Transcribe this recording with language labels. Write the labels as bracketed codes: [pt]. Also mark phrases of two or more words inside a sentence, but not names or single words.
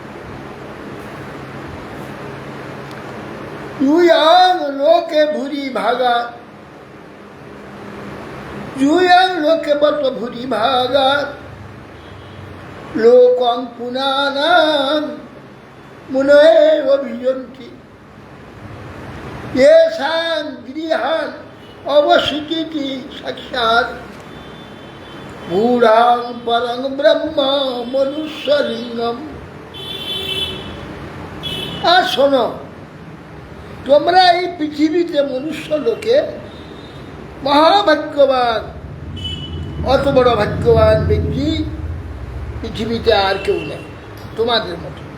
[sa] জুয়ং লোকে ভুরি ভাগা, জুয়ং লোকে বত ভুরি ভাগা লোকং পুনানাং মুনয়ে অভিযন্তি येषां गृहान् अवसितिति साक्षात् गूढां परं ब्रह्म मनुष्यलिङ्गम्। [bn] আর শোনো, তোমরা এই পৃথিবীতে মনুষ্য লোকে মহাভাগ্যবান, অত বড় ভাগ্যবান ব্যক্তি পৃথিবীতে আর কেউ নেই তোমাদের মতো।